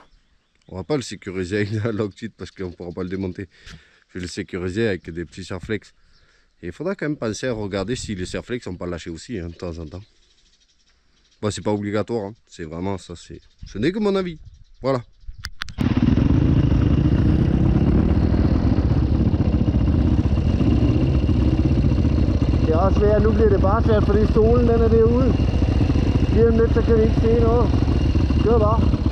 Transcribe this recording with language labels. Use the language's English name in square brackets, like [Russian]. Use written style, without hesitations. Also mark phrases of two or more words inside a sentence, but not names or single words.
[French] On va pas le sécuriser avec de la Loctite parce qu'on ne pourra pas le démonter. Je vais le sécuriser avec des petits serflex. Et il faudra quand même penser à regarder si les serflex sont pas lâchés aussi, hein, de temps en temps. Bon, c'est pas obligatoire, hein. C'est vraiment ça, ce n'est que mon avis. Voilà. [Danish] Det er også svært, nu bliver det bare svært, fordi solen den er derude. Lige om lidt, så kan vi ikke se noget. Kør bare.